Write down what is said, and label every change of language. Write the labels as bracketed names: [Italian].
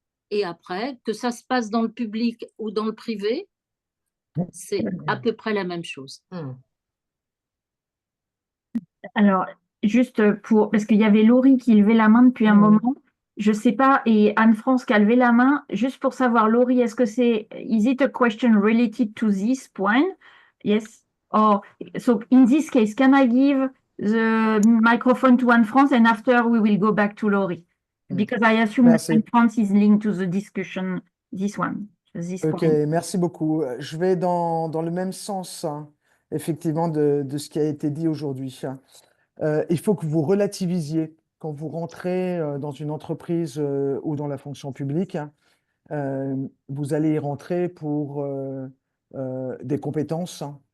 [French] Et après, que ça se passe dans le public ou dans le privé, c'est à peu près la même chose. Alors, juste parce qu'il y avait Laurie qui levait la main depuis un moment, je sais pas, et Anne-France qui a levé la main, juste pour savoir, Laurie, est-ce que [English] is it a question related to this point? Yes. Or, so in this case, can I give the microphone to Anne-France and after we will go back to Laurie? Because I assume that Anne-France is linked to the discussion, this one. [French] Ok, merci beaucoup. Je vais dans le même sens, hein, effectivement, de ce qui a été dit aujourd'hui. Il faut que vous relativisiez quand vous rentrez dans une entreprise ou dans la fonction publique. Vous allez y rentrer pour des compétences.